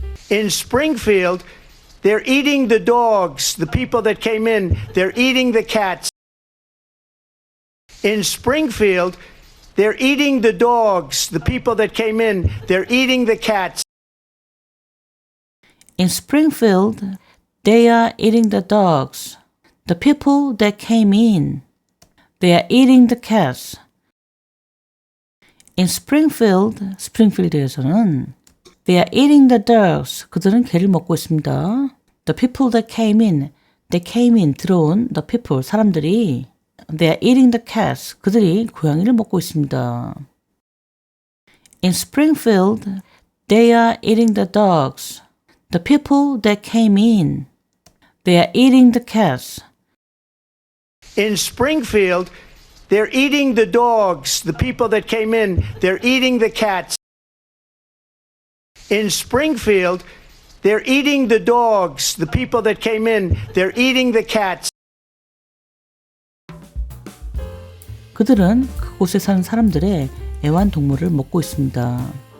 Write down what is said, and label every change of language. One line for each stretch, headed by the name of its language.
English: In Springfield, they're eating the dogs. The people that came in, they're eating the cats. In Springfield, they're eating the dogs. The people that came in, they're eating the cats. In Springfield, they are eating the dogs. The people that came in, they are eating the cats. In Springfield,
Korean: 스프링필드에서는
English: they are eating the dogs.
Korean: 그들은 개를 먹고 있습니다.
English: The people that came in, they came in,
Korean: 들어온
English: the people,
Korean: 사람들이
English: they are eating the cats.
Korean: 그들이 고양이를 먹고 있습니다.
English: In Springfield, they are eating the dogs. The people that came in, they are eating the cats. In Springfield, they're eating the dogs. The people that came in, they're eating the cats. In Springfield, they're eating the dogs. The people that came in, they're eating the cats.
Korean: 그들은 그곳에 사는 사람들의 애완동물을 먹고 있습니다.